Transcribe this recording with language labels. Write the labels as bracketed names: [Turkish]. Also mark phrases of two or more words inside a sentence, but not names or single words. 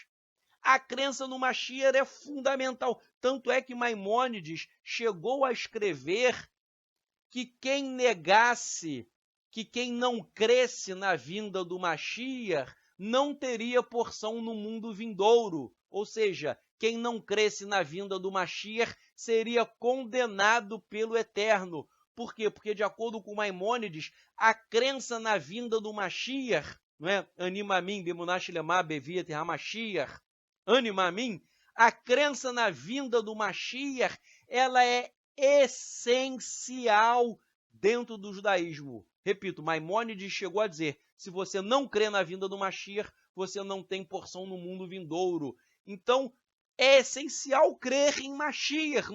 [Portuguese] A crença no Mashiach é fundamental, tanto é que Maimônides chegou a escrever que quem negasse, que quem não cresce na vinda do Mashiach, não teria porção no mundo vindouro. Ou seja, quem não cresce na vinda do Mashiach seria condenado pelo Eterno. Por quê? Porque, de acordo com Maimônides, a crença na vinda do Mashiach, não é? [Hebrew] אני מאמין באמונה שלמה בביאת המשיח אני מאמין, [Portuguese] a crença na vinda do Mashiach, ela é essencial dentro do judaísmo. Repito, Maimônides chegou a dizer: se você não crê na vinda do Mashiach, você não tem porção no mundo vindouro. Então, é essencial crer em Mashiach.